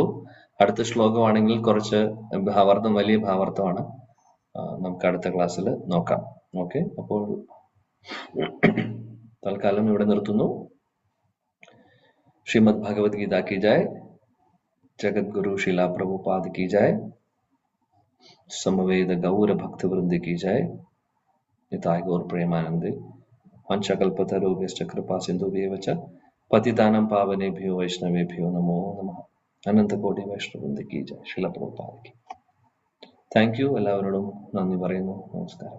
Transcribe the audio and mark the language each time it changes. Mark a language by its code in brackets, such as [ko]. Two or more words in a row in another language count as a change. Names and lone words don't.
[ml] അടുത്ത ശ്ലോകമാണെങ്കിൽ കുറച്ച് വലിയ ഭാവാർത്ഥമാണ്. നമുക്ക് അടുത്ത ക്ലാസ്സിൽ നോക്കാം. ഓക്കെ, അപ്പോൾ തൽക്കാലം ഇവിടെ നിർത്തുന്നു. [hi] ശ്രീമദ് ഭഗവത്ഗീത की जय, ജഗദ്ഗുരു ശില പ്രഭുപാദ की जय, समवेद गौर भक्त वृंद की जय, [bn] নিতাই গৌর প্রেমানন্দে, [sa] वंशकल्पतरुभ्यश्च कृपा सिन्धुभ्येव च पतितानां पावनेभ्यो वैष्णवेभ्यो नमो नमः. [hi] अनंत कोटि वैष्णव वृंद की जय. [en] ശില പ്രഭുപാദ की. Thank you. [ml] എല്ലാവരോടും നന്ദി പറയുന്നു. നമസ്കാരം.